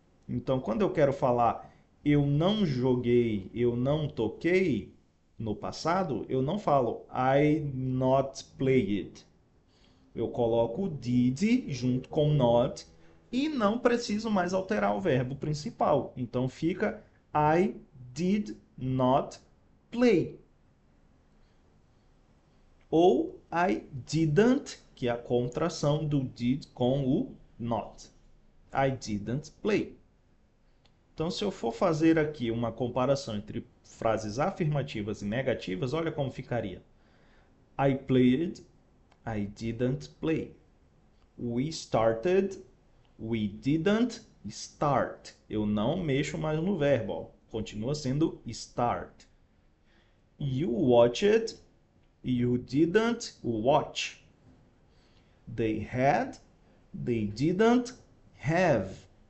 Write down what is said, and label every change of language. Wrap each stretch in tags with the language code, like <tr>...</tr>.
<pt>Então, quando eu quero falar eu não joguei, eu não toquei no passado, eu não falo</pt> <en>I not played.</en> <pt>Eu coloco o did junto com not e não preciso mais alterar o verbo principal. Então fica</pt> <en>I did not play.</en> <pt>Ou</pt> <en>I didn't,</en> <pt>que é a contração do did com o not.</pt> <en>I didn't play.</en> <pt>Então, se eu for fazer aqui uma comparação entre frases afirmativas e negativas, olha como ficaria.</pt> <en>I played, I didn't play. We started, we didn't start.</en> <pt>Eu não mexo mais no verbo, ó. Continua sendo start.</pt> <en>You watched, you didn't watch. They had, they didn't have.</en>